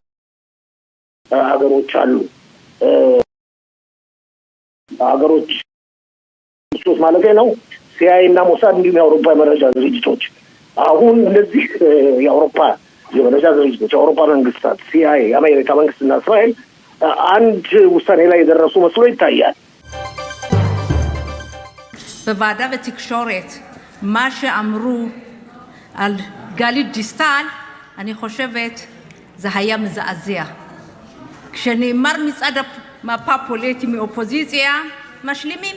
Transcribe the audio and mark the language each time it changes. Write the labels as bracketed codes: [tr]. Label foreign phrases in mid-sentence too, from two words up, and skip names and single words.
[am] ሀገሮች ማለት ነው ሲአይኤ እና ሞሳድ እንዲሁም የአውሮፓ የመረጃ ድርጅቶች አሁን እነዚህ የአውሮፓ የመረጃ ድርጅቶች የአውሮፓ መንግስታት ሲአይኤ የአሜሪካ መንግስትና እስራኤል አንድ ውሳኔ ላይ የደረሱ መስሎ ይታያል። [he] בוועדה בתקשורת מה שאמרו על גלית דיסטל, אני חושבת זה היה מזעזע. כשנאמר מצד המפה הפוליטית מאופוזיציה, משלימים.